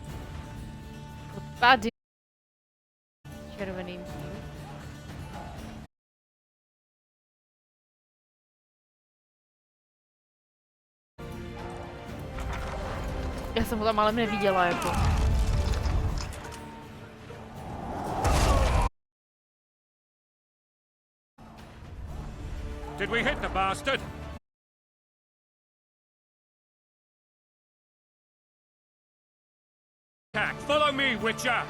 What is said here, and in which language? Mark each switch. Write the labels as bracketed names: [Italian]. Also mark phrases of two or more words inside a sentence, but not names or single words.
[Czech] Tady. Červeným tím. Já jsem ho tam ale neviděla, jako. [English] Did we hit the bastard? Follow me, Witcher!